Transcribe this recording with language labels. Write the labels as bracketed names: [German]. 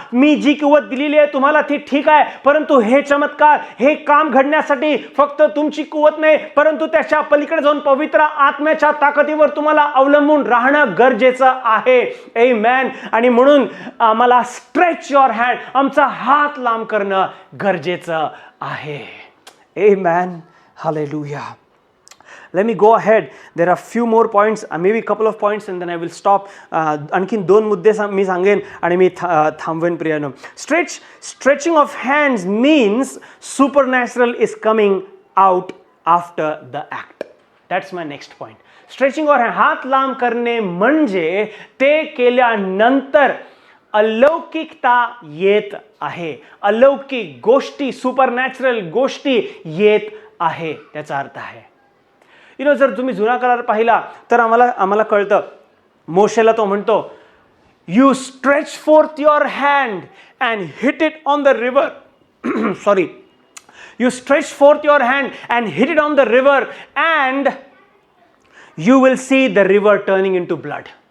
[Marathi] मी जी कुवत दिलेली आहे तुम्हाला ती ठीक आहे, परंतु हे चमत्कार, हे काम घडण्यासाठी फक्त तुमची कुवत नाही, परंतु त्याच्या पलीकडे जाऊन पवित्र आत्म्याच्या ताकदीवर तुम्हाला अवलंबून राहणं गरजेचं आहे. आमेन. आणि म्हणून आम्हाला [English] stretch your hand, [Marathi] आमचा हात लांब करणं गरजेचं आहे. [English] Amen. Hallelujah. Let me go ahead. There are few more points, maybe couple of points, and then I will stop. [Marathi] आणखीन 2 मुद्दे मी सांगेन आणि मी थांबवेन प्रियानो. [English] Stretching of hands means supernatural is coming out after the act. That's my next point. Stretching or [Marathi] हात लांब करणे म्हणजे ते केल्यानंतर अलौकिकता येत आहे, अलौकिक गोष्टी, सुपरनॅचरल गोष्टी येत आहे, त्याचा अर्थ आहे. जर तुम्ही जुना करार पाहिला तर आम्हाला कळतं, मोशेला तो म्हणतो, [English] You stretch forth your hand and hit it on the river sorry you stretch forth your hand and hit it on the river and you will see the river turning into blood.